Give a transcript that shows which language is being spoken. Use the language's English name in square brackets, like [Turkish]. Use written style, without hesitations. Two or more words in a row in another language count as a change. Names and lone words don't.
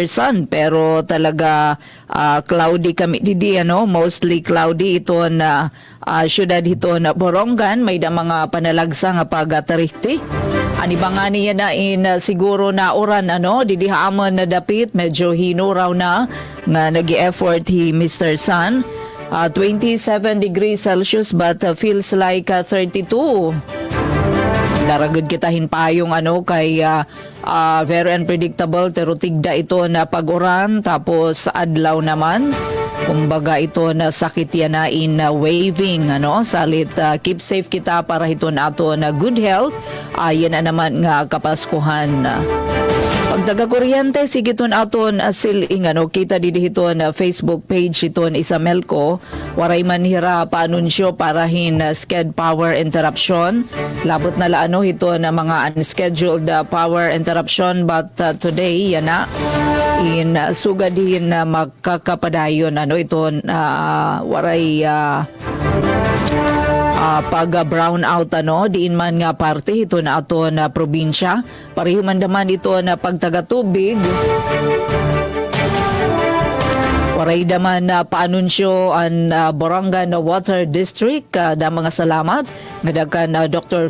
[Waray] Sun pero talaga cloudy kami didi [English] mostly cloudy [Waray] iton syudad hiton Borongan may da mga panalagsa nga pagatarihti. Ani ba nga niya na siguro na oran didi haamon na dapit medyo hinuraw na nga nag-i-effort hi Mr. Sun. [English] 27 degrees Celsius but feels like 32. [Waray] Daragod kita hinpayong kay [English] very unpredictable [Waray] pero tigda ito na pag-uran tapos adlaw naman. Kumbaga ito na sakit yan na waving salit [English] keep safe [Waray] kita para ito na ato na [English] good health. [Waray] Yan na naman nga kapaskuhan. Pagdaga kuryente sigiton aton siling kita didihiton Facebook page iton Isamelco waray man hira paanunsyo para hin [English] sked power interruption [Waray] labot na laano ito na mga [English] unscheduled power interruption but today [Waray] yan na sugadin na makakapadayon iton waray pag brown out diin man nga parte ito na ato na probinsya pareho man naman ito na pagtagatubig waray daman na paanunsyo ang Borongan Water District da mga salamat ngadakan Dr.